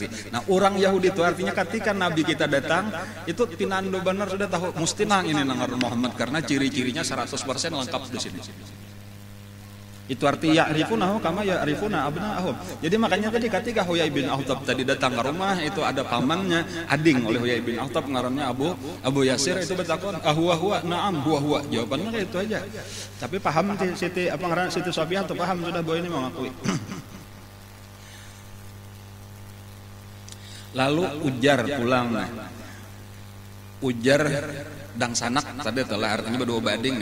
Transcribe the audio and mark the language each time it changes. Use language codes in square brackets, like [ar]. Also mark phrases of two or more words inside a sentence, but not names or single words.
[bjn] Nah orang Yahudi itu artinya ketika Nabi kita datang, itu pinandu benar sudah tahu, mesti nang ini nang Muhammad karena ciri-cirinya 100% lengkap di sini. [id] Itu arti [ar] يعرفونه كما يعرفون أبناءهم. [bjn] Jadi makanya tadi ketika Huyai bin Akhtab tadi datang ke rumah itu ada pamannya ading oleh Huyai bin Akhtab ngarannya Abu Yasir itu bertakon [ar] هو نعم هو. [bjn] Jawabannya kayak itu aja. Tapi paham Siti apa ngaran Siti Sofiyah atau paham sudah bahwa ini mengakui. Lalu ujar pulang. Ujar dang sanak tadi telah artinya berdua bading nih.